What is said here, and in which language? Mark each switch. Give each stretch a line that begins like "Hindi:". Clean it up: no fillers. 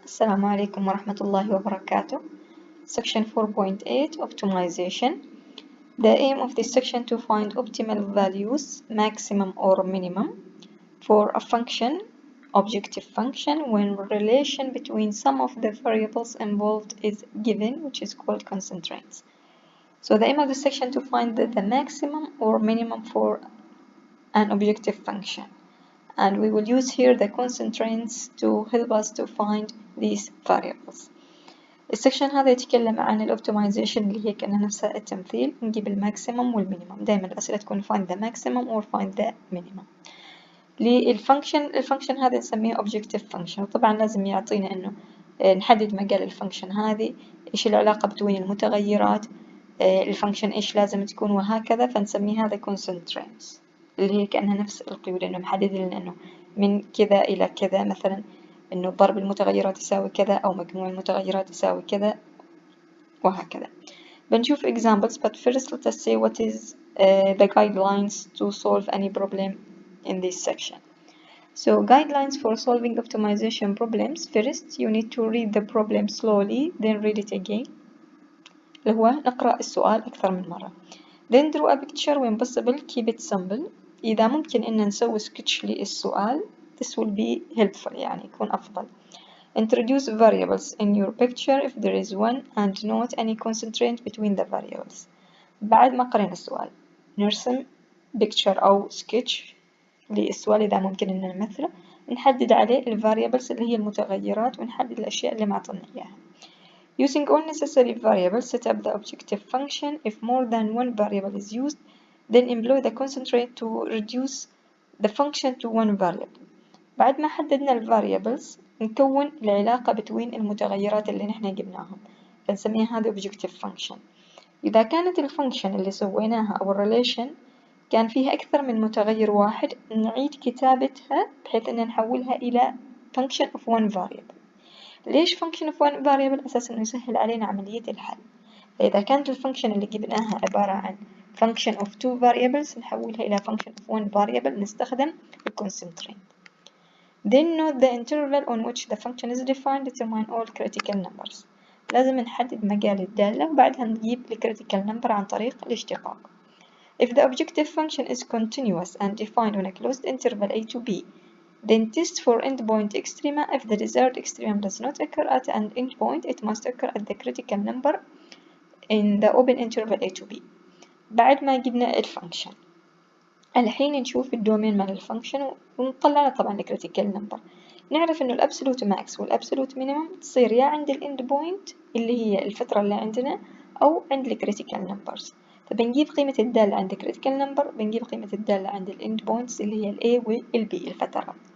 Arabic: السلام عليكم ورحمة الله وبركاته.
English: Section 4.8 Optimization. The aim of this section to find optimal values, maximum or minimum, for a function, objective function, when relation between some of the variables involved is given, which is called constraints. So the aim of this section to find the maximum or minimum for an objective function. And we will use here the constraints to help us to find these variables.
Arabic: السكشن هذا يتكلم عن الاوبتمايزيشن اللي هي كأنها نفسها التمثيل، نجيب الماكسيمم والمينيمم. دائما الأسئلة تكون
English: find the maximum or find the minimum.
Arabic: الفانكشن هذا نسميه objective function، وطبعا لازم يعطينا إنه نحدد مجال الفانكشن هذه، إيش العلاقة بين المتغيرات، الفانكشن إيش لازم تكون وهكذا، فنسميه هذا constraints اللي هي كأنها نفس القيود، إنه محدد لنا إنه من كذا إلى كذا، مثلا إنه ضرب المتغيرات يساوي كذا أو مجموع المتغيرات يساوي كذا وهكذا. بنشوف
English: examples, but first let us say what is the guidelines to solve any problem in this section. So guidelines for solving optimization problems. First, you need to read the problem slowly, then read it again.
Arabic: اللي هو نقرأ السؤال أكثر من مرة.
English: Then draw a picture when possible, keep it simple.
Arabic: إذا ممكن إن نسوي sketch للسؤال
English: this will be helpful،
Arabic: يعني يكون أفضل.
English: Introduce variables in your picture if there is one and note any constraint between the variables.
Arabic: بعد ما قرينا السؤال نرسم picture أو sketch للسؤال إذا ممكن إن نمثله، نحدد عليه ال variables اللي هي المتغيرات، ونحدد الأشياء اللي معطلنا إياها.
English: Using all necessary variables, set up the objective function. If more than one variable is used, then employ the constraint to reduce the function to one variable.
Arabic: بعد ما حددنا ال variables نكون العلاقة بين المتغيرات اللي نحن جبناهم، فنسميها هذا objective function. إذا كانت الفانكشن اللي سويناها أو الريليشن كان فيها أكثر من متغير واحد، نعيد كتابتها بحيث أن نحولها إلى function of one variable. ليش function of one variable؟ أساس إنه يسهل علينا عملية الحل. فإذا كانت الفانكشن اللي جبناها عبارة عن function of two variables نحولها إلى function of one variable، نستخدم constraint.
English: Then note the interval on which the function is defined. Determine all critical numbers.
Arabic: لازم نحدد مجال الدالة وبعدها نجيب ال critical number عن طريق الاشتقاق.
English: If the objective function is continuous and defined on a closed interval a to b, then test for endpoint extrema. If the desired extremum does not occur at an endpoint, it must occur at the critical number in the open interval a to b.
Arabic: بعد ما جبنا الفانكشن الحين نشوف الدومين مال الفانكشن ونطلع طبعا الكريتيكال نمبر. نعرف إنه الأبسولوت ماكس والأبسولوت مينيمم تصير يا عند الإند بوينت اللي هي الفترة اللي عندنا أو عند الكريتيكال نمبرز. فبنجيب قيمة الدالة عند الكريتيكال نمبر، بنجيب قيمة الدالة عند الإند بوينتس اللي هي الA والB الفترات.